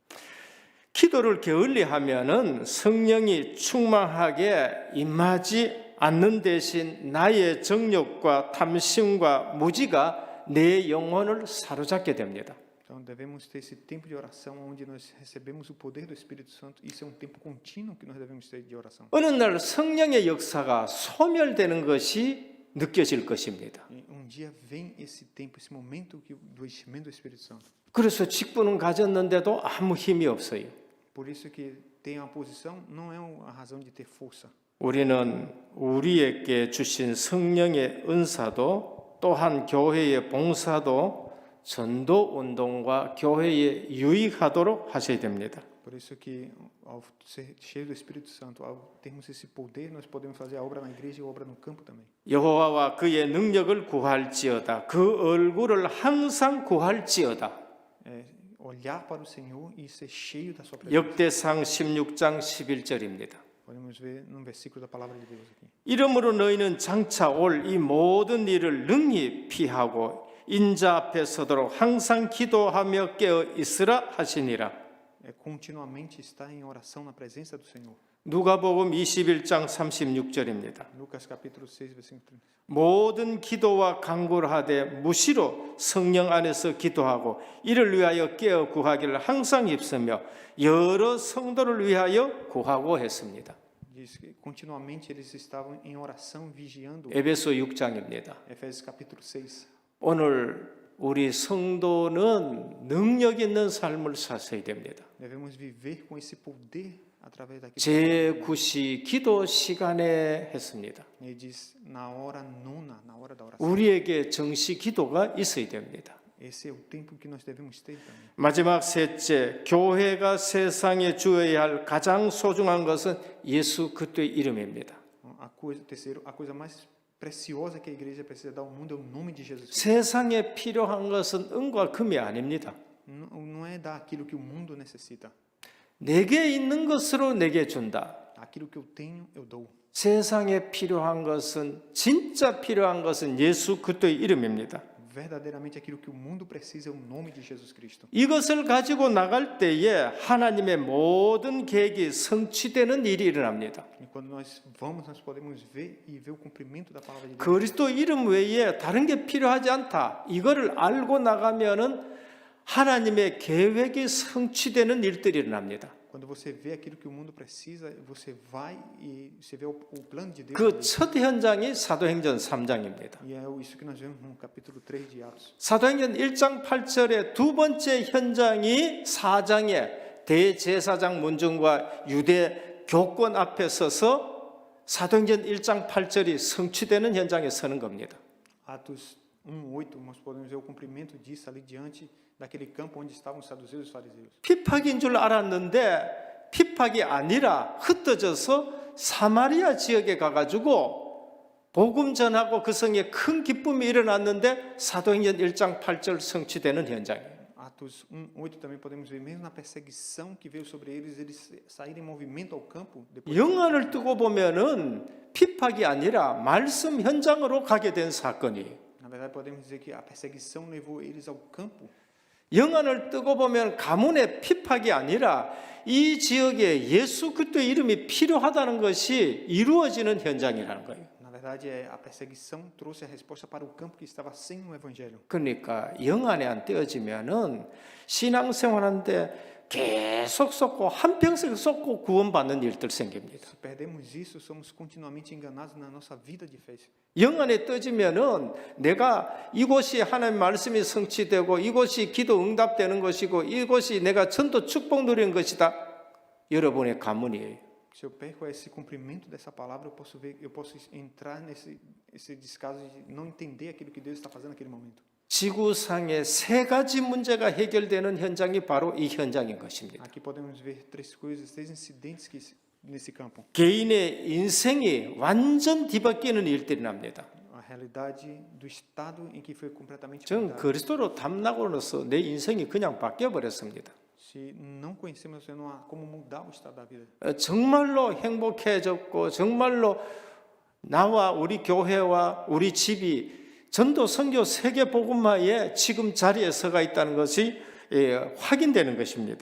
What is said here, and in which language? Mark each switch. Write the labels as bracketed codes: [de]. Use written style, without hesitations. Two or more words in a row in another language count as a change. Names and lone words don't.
[ko] 기도를 게을리하면은 성령이 충만하게 임하지 않는 대신 나의 정욕과 탐심과 무지가 내 영혼을 사로잡게 됩니다. [pt] Então, devemos ter esse tempo de oração onde nós recebemos o poder do Espírito Santo. Isso é um tempo contínuo que nós devemos ter de oração. [ko] 어느 날 성령의 역사가 소멸되는 것이 느껴질 것입니다. [pt] E dia vem esse tempo, esse momento do enchimento do Espírito Santo. [ko] 그래서 직분은 가졌는데도 아무 힘이 없어요. [pt] Por isso que ter uma posição não é a razão de ter força. [ko] 우리는 우리에게 주신 성령의 은사도 또한 교회의 봉사도 전도 운동과 교회에 유익하도록 하셔야 됩니다. [pt] Por isso que ao ser cheio do Espírito Santo, ao termos esse poder, nós podemos fazer a obra na igreja e a obra no campo também. [ko] 여호와와 그의 능력을 구할지어다. 그 얼굴을 항상 구할지어다. [pt] Olhar para o Senhor e ser cheio da sua presença. [ko] 역대상 16장 11절입니다. [pt] Podemos ver no versículo da palavra de Deus aqui. [ko] 이러므로 너희는 장차 올 이 모든 일을 능히 피하고 인자 앞에 서도록 항상 기도하며 깨어 있으라 하시니라. [pt] Continuamente estar em oração na presença do Senhor. [ko] 누가복음 21장 36절입니다. [pt] Lucas capítulo 6 versículo 30. [ko] 모든 기도와 간구를 하되 무시로 성령 안에서 기도하고 이를 위하여 깨어 구하기를 항상 힘쓰며 여러 성도를 위하여 구하고 했습니다. [pt] Diz que continuamente eles estavam em oração vigiando. [ko] 에베소 6장입니다. [pt] Efésios capítulo 6. [ko] 오늘 우리 성도는 능력 있는 삶을 사셔야 됩니다. [pt] Devemos viver com esse poder através daquilo. [ko] 제9시 기도 시간에 했습니다. [pt] Ele diz na hora nona, na hora da oração. [ko] 우리에게 정시 기도가 있어야 됩니다. [pt] Esse é o tempo que nós devemos ter também. [ko] 마지막 셋째, 교회가 세상에 주어야 할 가장 소중한 것은 예수 그리스도의 이름입니다. [pt] Terceiro, a coisa mais preciosa que a igreja precisa dar ao mundo é o nome de Jesus. [ko] 세상에 필요한 것은 은과 금이 아닙니다. [pt] Não é dar aquilo que o mundo necessita. [ko] 내게 있는 것으로 내게 준다. [pt] Aquilo que eu tenho, eu dou. [ko] 세상에 필요한 것은 진짜 필요한 것은 예수 그리스도의 이름입니다. [pt] Verdadeiramente aquilo que o mundo precisa é o nome de Jesus Cristo. [ko] 이것을 가지고 나갈 때에 하나님의 모든 계획이 성취되는 일이 일어납니다. [pt] E quando nós vamos, nós podemos ver e ver o cumprimento da palavra de Deus. [ko] 그리스도 이름 외에 다른 게 필요하지 않다. 이거를 알고 나가면은 하나님의 계획이 성취되는 일들이 일어납니다. [pt] Quando você vê aquilo que o mundo precisa, você vai e você vê o plano de Deus. [ko] 그 첫 현장이 사도행전 3장입니다. [pt] E é isso que nós vemos no capítulo 3 de Atos. [ko] 사도행전 1장 8절의 두 번째 현장이 4장의 대제사장 문중과 유대 교권 앞에 서서 사도행전 1장 8절이 성취되는 현장에 서는 겁니다. [pt] Atos 1:8, nós podemos ver o cumprimento disso ali diante daquele campo onde estavam os saduceus e os fariseus. [ko] 핍박인 줄 알았는데 핍박이 아니라 흩어져서 사마리아 지역에 가가지고 복음 전하고 그 성에 큰 기쁨이 일어났는데 사도행전 1장 8절 성취되는 현장이에요. [pt] Atos 1:8 também podemos ver mesmo na perseguição que veio sobre eles, eles saíram em movimento ao campo. [ko] 영안을 뜨고 보면은 핍박이 아니라 말씀 현장으로 가게 된 사건이에요. [pt] Na verdade, podemos dizer que a perseguição levou eles ao campo. [ko] 영안을 뜨고 보면 가문의 핍박이 아니라 이 지역에 예수 그리스도의 이름이 필요하다는 것이 이루어지는 현장이라는 거예요. [pt] Na verdade, a perseguição trouxe a resposta para o campo que estava sem o evangelho. [ko] 그러니까 영안에 안 떼어지면은 신앙생활하는데 계속 쏟고 한평생 쏟고 구원받는 일들 생깁니다. [pt] Se perdemos isso, somos continuamente enganados na nossa vida de fé. [ko] 영안에 떠지면은 내가 이곳이 하나님의 말씀이 성취되고 이곳이 기도 응답되는 것이고 이곳이 내가 전도 축복 누리는 것이다. 여러분의 가문이에요. [pt] Se eu perco esse cumprimento dessa palavra, eu posso entrar nesse descaso de não entender aquilo que Deus está fazendo naquele momento. [ko] 지구상의 세 가지 문제가 해결되는 현장이 바로 이 현장인 것입니다. [pt] Aqui podemos ver três incidentes que nesse campo. [ko] 개인의 인생이 완전 뒤바뀌는 일들이 납니다. [pt] A realidade do estado em que foi completamente [ko] 전 [pt] mudado. [ko] 그리스도로 담나고로서 내 인생이 그냥 바뀌어 버렸습니다. [pt] Se não conhecemos você, não há como mudar o estado da vida. [ko] 정말로 행복해졌고 정말로 나와 우리 교회와 우리 집이 전도 선교 세계 복음화의 지금 자리에 서가 있다는 것이 확인되는 것입니다.